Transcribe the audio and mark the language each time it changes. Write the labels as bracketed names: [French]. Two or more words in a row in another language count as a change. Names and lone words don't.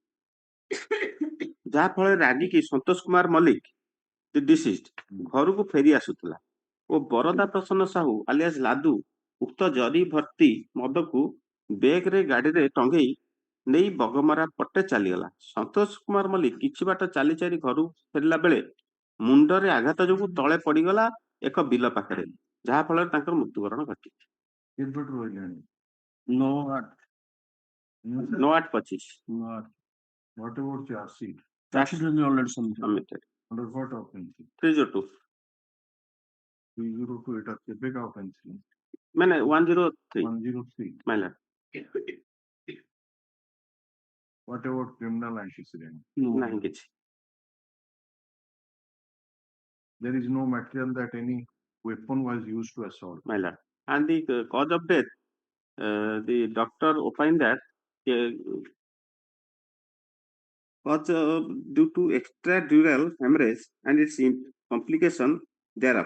[Odia] ଯାହା ଫଳରେ ରାଗିକି ସନ୍ତୋଷ କୁମାର ମଲ୍ଲିକ ଦି ଡିସିଜ୍ ଘରକୁ ଫେରି ଆସୁଥିଲା ଓ ବରଦା ପ୍ରସନ୍ନ ସାହୁ ଆଲିଆସ ଲାଦୁ ଉକ୍ତ ଜରି ଭର୍ତ୍ତି ମଦକୁ ବେଗରେ ଗାଡିରେ ଟଙ୍ଗେଇ ନେଇ ବଗମରା ପଟେ ଚାଲିଗଲା। ସନ୍ତୋଷ କୁମାର ମଲ୍ଲିକ କିଛି ବାଟ ଚାଲି ଚାଲି ଘରୁ ଫେରିଲା ବେଳେ ମୁଣ୍ଡରେ ଆଘାତ ଯୋଗୁଁ ତଳେ ପଡିଗଲା ଏକ ବିଲ ପାଖରେ, ଯାହା ଫଳରେ ତାଙ୍କର ମୃତ୍ୟୁବରଣ ଘଟିଛି। 9/8/25 [English] What about charge sheet? submitted. Under what offense? 302 [Odia] 302 ଏଟା କେବେ କା offense? ମାନେ 103 103. [English] my lord. What about criminal antecedent? [Odia] ନାହିଁ କିଛି। [English] There is no material that any weapon was used to assault. My lord. And the cause of death, the doctor opined that cause due to extradural hemorrhage and its complication thereof.